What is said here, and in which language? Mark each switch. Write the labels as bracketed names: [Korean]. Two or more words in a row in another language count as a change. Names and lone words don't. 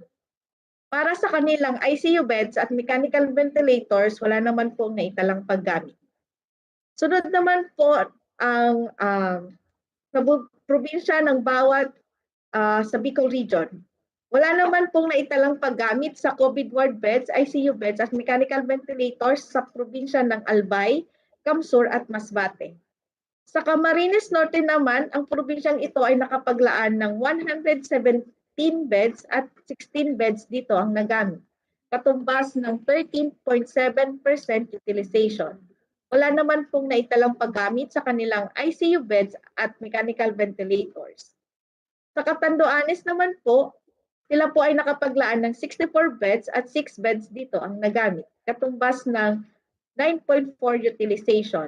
[Filipino] Para sa kanilang [English] ICU beds [Filipino] at [English] mechanical ventilators, [Filipino] wala naman pong naitalang paggamit. Sunod naman po ang sa probinsya ng bawat sa Bicol Region. Wala naman pong naitalang paggamit sa [English] COVID ward beds, ICU beds [Filipino] at [English] mechanical ventilators [Filipino] sa probinsya ng Albay, Camsur at Masbate. Sa Camarines Norte naman, ang probinsyang ito ay nakapaglaan ng 117 beds at 16 beds dito ang nagamit, katumbas ng 13.7% utilization. Wala naman pong naitalang paggamit sa kanilang [English] ICU beds [Filipino] at [English] mechanical ventilators. [Filipino] Sa Catanduanes naman po, sila po ay nakapaglaan ng 64 beds at 6 beds dito ang nagamit, katumbas ng 9.4 utilization.